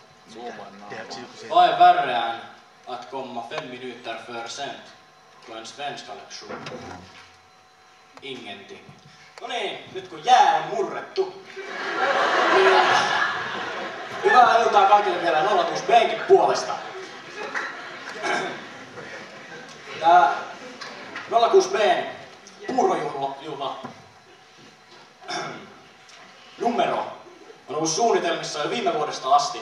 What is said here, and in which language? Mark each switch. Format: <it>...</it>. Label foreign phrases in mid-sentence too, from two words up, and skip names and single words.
<sv>Vad är värre än att komma 5 minuter för sent på en svenska lektion? Ingenting.</sv> <fi>No niin, nyt kun jää on murrettu, niin hyvää iltaa kaikille vielä 06 B:nkin puolesta. Tää 06 B:n puurojuhla numero on ollut suunnitelmissa jo viime vuodesta asti.</fi>